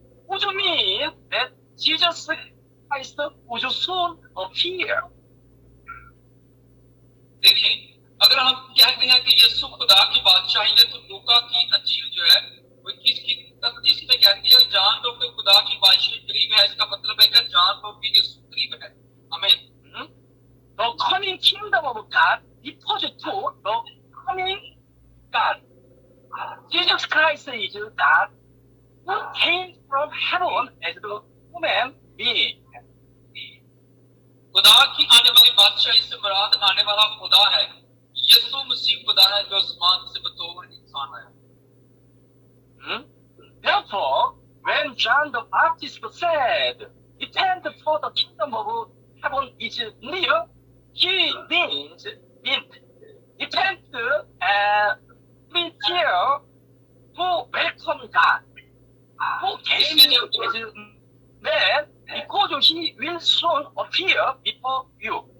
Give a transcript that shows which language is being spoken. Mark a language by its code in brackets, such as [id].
[en] Would you mean that Jesus Christ would soon appear? [hi] देखिए, अगर हम कहते हैं कि यीशु खुदा की बादशाही है तो लूका की अंजील जो है वो 21 में कहती है जान लो कि खुदा की बादशाही करीब है। इसका मतलब है कि जान लो कि यीशु करीब है। आमीन। [en] The coming kingdom of God refers to the coming God. Jesus Christ is God who came from heaven as the human being. [hi] खुदा की आने वाली बादशाही से मुराद आने वाला खुदा है। यीशु मसीह खुदा है जो आसमान से बतौर इंसान आया। [en] Therefore, when John the Baptist said, repent for the kingdom of heaven is near, he meant repent and prepare to welcome God, who came as man because he will soon appear before you.